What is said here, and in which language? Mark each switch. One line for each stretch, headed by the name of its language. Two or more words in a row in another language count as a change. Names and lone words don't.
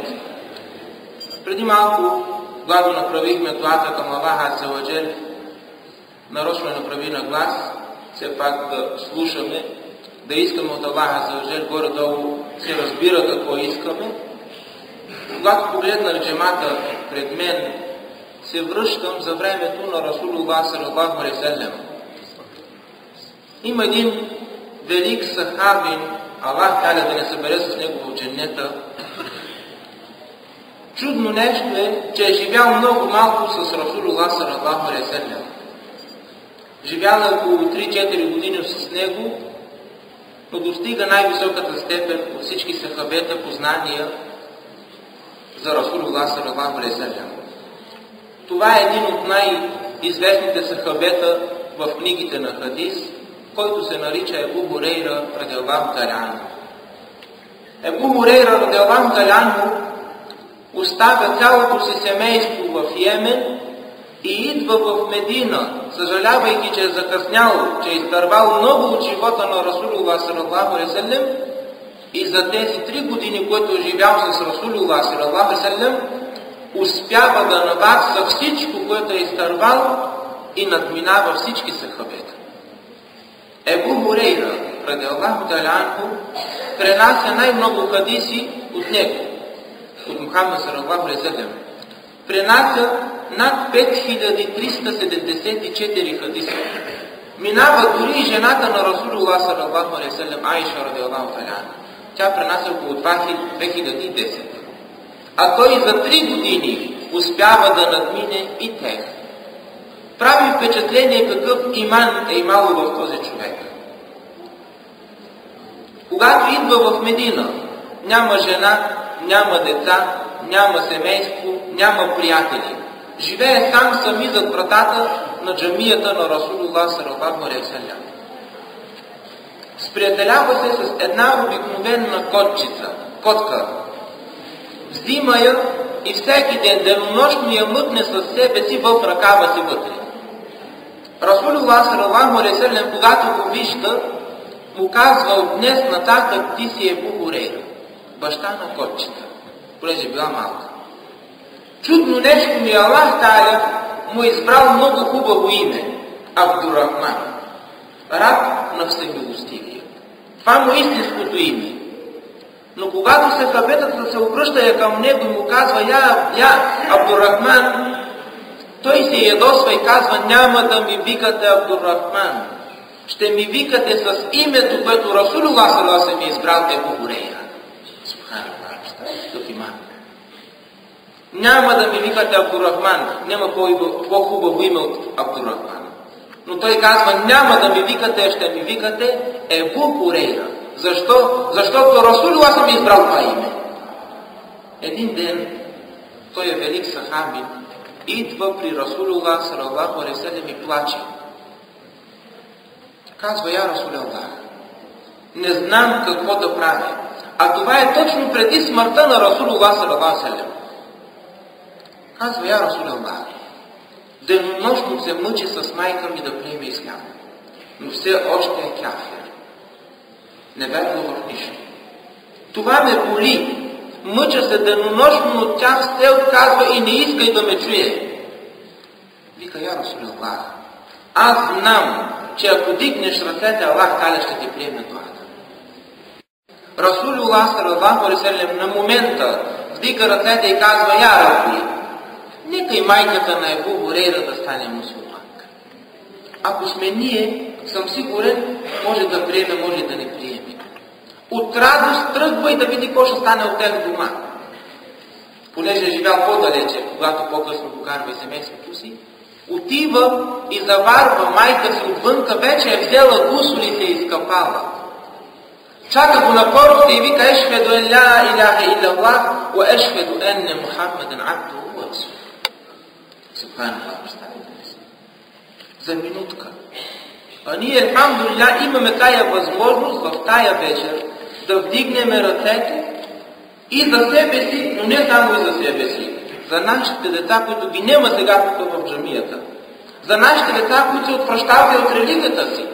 Bulgarian: Преди малко, когато направихме дуата към
Arabic: الله عز وجل,
Bulgarian: нарочно направи на глас, все пак да слушаме, да искаме от
Arabic: الله عز وجل,
Bulgarian: горе-долу се разбира какво искаме. Когато погледнах джамата пред мен, се връщам за времето на Расулуллах
Arabic: صلى الله عليه وسلم.
Bulgarian: Има един велик сахабин, Аллах Таля да не събере с него в дженнета. Чудно нещо е, че е живял много малко с Расулуллах
Arabic: صلى الله عليه وسلم.
Bulgarian: Живял е около 3-4 години с него, но достига най-високата степен от всички сахабета познания за Расулуллах
Arabic: صلى الله عليه وسلم.
Bulgarian: Това е един от най-известните сахабета в книгите на хадис, който се нарича Ебу Хурейра
Arabic: رضي الله تعالى عنه.
Bulgarian: Ебу Хурейра
Arabic: رضي الله تعالى عنه
Bulgarian: оставя цялото си семейство в Йемен и идва в Медина, съжалявайки, че е закъснял, че е изтървал много от живота на Расулуллах
Arabic: صلى الله عليه وسلم,
Bulgarian: и за тези 3 години, които е живял с Расулуллах
Arabic: صلى الله عليه وسلم,
Bulgarian: успява да навакса всичко, което е изтървал, и надминава всички сахабета. Ебу Хурейра
Arabic: رضي الله تعالى عنه
Bulgarian: пренася най-много хадиси от него, от Мухаммад
Arabic: صلى الله عليه وسلم.
Bulgarian: Пренася над 5374 хадиса. Минава дори жената на Расулуллах
Arabic: صلى الله عليه وسلم,
Bulgarian: Айша
Arabic: رضي الله تعالى عنها.
Bulgarian: Тя пренася около 2010. А той за 3 години успява да надмине и тех. Прави впечатление какъв иман е имало в този човек. Когато идва в Медина, няма жена, няма деца, няма семейство, няма приятели. Живее сами зад вратата на джамията на Расулуллах
Arabic: صلى الله عليه وسلم.
Bulgarian: Сприятелява се с една обикновена котка. Взима я и всеки ден денонощно я мъкне със себе си в ръкава си вътре. Расулуллах
Arabic: صلى الله عليه وسلم,
Bulgarian: когато го вижда, му казва: от днес нататък ти си Ебу Хурейра, баща на котчета, понеже била малка. Чудно нещо ми, Аллах Та'аля му е избрал много хубаво име – Абдурахман, раб на всемилостивия. Това му е истинското име. Но когато сахабетът се обръща към него и му казва: я Абдурахман, той се ядосва и казва: няма да ми викате Абдурахман, ще ми викате с името, което Расулуллах
Arabic: صلى الله عليه وسلم
Bulgarian: е избрал, Ебу Хурейра. Субханаллах, такъв иман. Няма да ми викате Абдурахман, няма по-хубаво име от Абдурахман. Но той казва: няма да ми викате, ще ми викате Ебу Хурейра. Защо? Защото Расулуллах съм избрал това име. Един ден той е велик сахаби, идва при Расулуллах
Arabic: صلى الله عليه وسلم
Bulgarian: и плаче. Казва:
Arabic: يا رسول الله,
Bulgarian: не знам какво да правя. А това е точно преди смъртта на Расулуллах
Arabic: صلى الله عليه وسلم.
Bulgarian: Казва:
Arabic: يا رسول الله,
Bulgarian: денонощно се мъчи с майка ми да приеме ислям, но все още е кафир. Не вярва в нищо. Това ме боли. Мъча се денонощно от тях, се отказва и не иска и да ме чуе. Вика:
Arabic: يا رسول الله,
Bulgarian: аз знам, че ако дигнеш ръцете, Аллах Таля ще ти приеме това. Расулуллах
Arabic: صلى الله عليه وسلم
Bulgarian: на момента вдига ръцете и казва:
Arabic: يا رب,
Bulgarian: нека и майката на Ебу Хурейра да стане мусулманка. Ако сме ние, съм сигурен, може да приеме, може да не приеме. От радост тръгва и да види какво ще стане от тях дома. Понеже е живял по-далече, когато по-късно докарва и семейството си, отива и заварва майка си отвънка, вече е взела гусул и се е изкъпала. Чака го на порта и вика:
Arabic: أشهد أن لا إله إلا الله وأشهد أن محمدا عبده ورسوله.
Bulgarian: Субханаллах, представете си. За минутка. А ние, алхамдулилlah, имаме тая възможност в тая вечер да вдигнем ръцете и за себе си, но не само и за себе си, за нашите деца, които ги няма сега тук в джамията, за нашите деца, които се отвръщават от религията си.